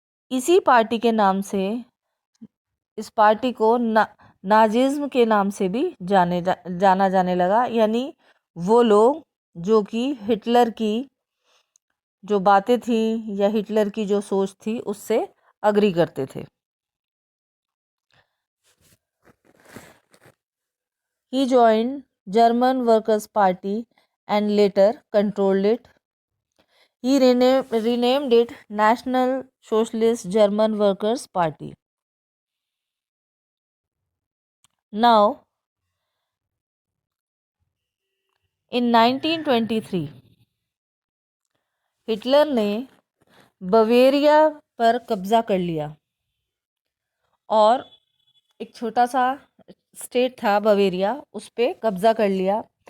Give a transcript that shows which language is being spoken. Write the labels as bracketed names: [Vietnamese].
[Hindi] इसी पार्टी के नाम से इस पार्टी को नाजिज्म के नाम से भी जाना जाने लगा, यानी वो लोग जो कि हिटलर की जो बातें थी या हिटलर की जो सोच थी उससे अग्री करते थे। [English] He joined German Workers' Party and later controlled it. He renamed it National Socialist German Workers' Party. Now, in 1923, [Hindi] Hitler ने बवेरिया पर कब्जा कर लिया और एक छोटा सा स्टेट था बवेरिया, उस पर कब्जा कर लिया।